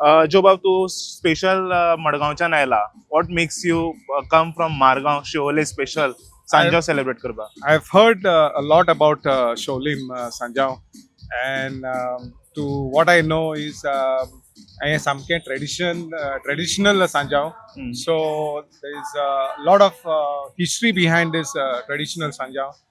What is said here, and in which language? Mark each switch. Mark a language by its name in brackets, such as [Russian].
[Konkani] जो बाब, तू स्पेशल मडगांवच्यान आयला. [English] What makes you come from Margao Siolim special Sanjao celebrate करपा? I've heard a lot about Sholim Sanjao, and to what I know is samke traditional Sanjao. So there is a lot of history behind this traditional Sanjao.